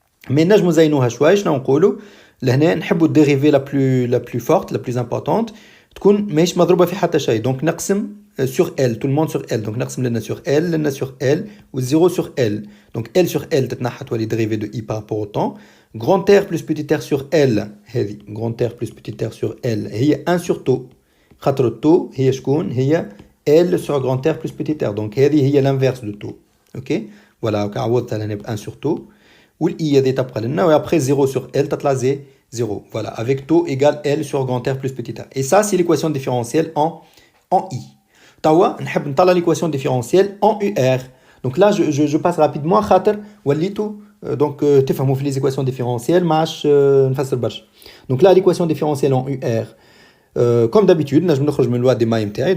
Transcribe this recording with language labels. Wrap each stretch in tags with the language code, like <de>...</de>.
<fr>Mais</fr> <ar>نجمو نزينوها شوية، شنو نقولوا لهنا؟ نحبوا الديريفي</ar> <fr>la plus forte, la plus importante</fr> <ar>تكون ماهيش مضروبة في حتى شيء،</ar> <fr>donc نقسم sur L, tout le monde sur L, donc نقسم لنا sur L، لنا sur L و 0 sur L. Donc L sur L تتنحى تولي dérivé de I par rapport au temps. Grand R plus petit r sur L، هذه grand R plus petit r sur L هي 1 sur tau،</fr> <ar>خاطر التو هي شكون؟ هي</ar> <fr>L sur grand R plus petit r، donc هذه هي l'inverse de tau، ok.</fr> <ar>Voilà, عوضتها لهنا ب</ar> <fr>1 sur tau،</fr> <ar>والإي هذه تبقى لنا، و</ar> <fr>après 0 sur L</fr> <ar>تطلع 0.</ar> <fr>Voilà, avec tau égale L sur grand R plus petit r. Et ça c'est l'équation différentielle en I.</fr> <ar>توا نحب نطلع</ar> <fr>l'équation différentielle en UR. Donc là je passe rapidement</fr> <ar>خاطر وليتو</ar> <fr>donc تفهموا في les équations différentielles</fr> <ar>ما عادش نفسر برشا.</ar> <fr>Donc là l'équation différentielle en UR, comme d'habitude نجم نخرج من loi des mailles نتاعي.</fr>